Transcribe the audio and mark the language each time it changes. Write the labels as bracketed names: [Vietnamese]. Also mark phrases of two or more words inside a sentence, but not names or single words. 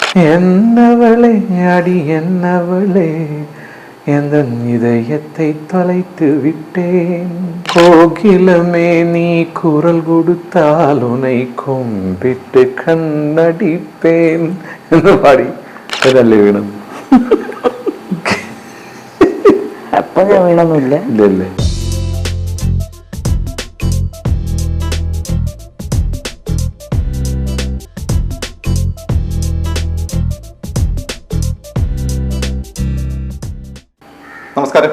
[Tamil] என்னவளே அடி என்னவளே எந்த இதயத்தை தொலைத்து விட்டேன். கோகிலமே நீ குரல் கொடுத்தால் உனை கும்பிட்டு கண்ணடிப்பேன் [Malayalam] എന്ന് പാടി. അതല്ലേ വീണം? അപ്പൊ ഞാൻ വീണൊന്നുമില്ല. ഇല്ലല്ലേ. നമസ്കാരം.